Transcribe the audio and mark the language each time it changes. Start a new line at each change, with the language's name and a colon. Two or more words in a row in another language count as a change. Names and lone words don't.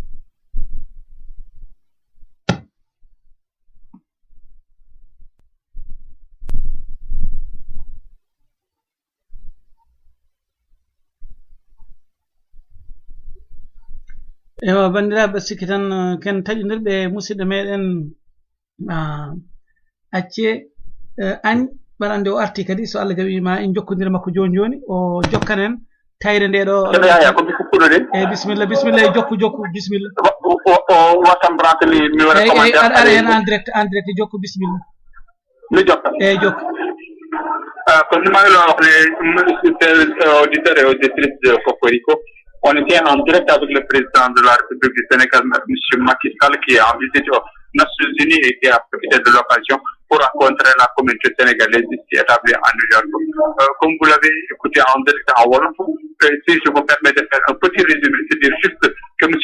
Fula: ewa bandiraɓe sikki tan ken taƴodirɓe musidɗo meɗen acce añ ɓaɗande o arti kadi so Allah jaɓi ma en jokkodira makko joni joni o jokkan en tayre nde ɗo ya ko mi kuppuɗo de bisimilla bisimilla e jokku bisimilla o watam branteli mi wara commandé ara hen
French: en direct
Fula: jokku bisimilla mi jokka eyyi jokku
Wolof: kon ni maa ngi doon wax ne
French: monsieur auditeur et auditrice de Cocorico on était en direct avec le président de la République du Sénégal, M. Macky Sall, qui est en visite aux Nations Unies et qui a profité de l'occasion pour rencontrer la communauté sénégalaise ici établie à New York. Comme vous l'avez écouté en direct en Wolof, si je me permets de faire un petit résumé, c'est dire juste que M.